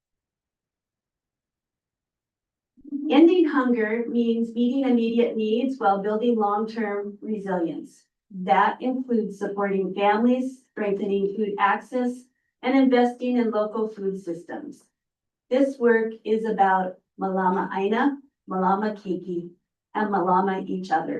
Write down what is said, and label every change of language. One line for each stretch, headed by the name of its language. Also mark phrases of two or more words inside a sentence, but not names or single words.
English: Ending hunger means meeting immediate needs while building long-term resilience. That includes supporting families, strengthening food access, and investing in local food systems. This work is about
Hawaiian: malama aina, malama keiki,
English: and malama each other.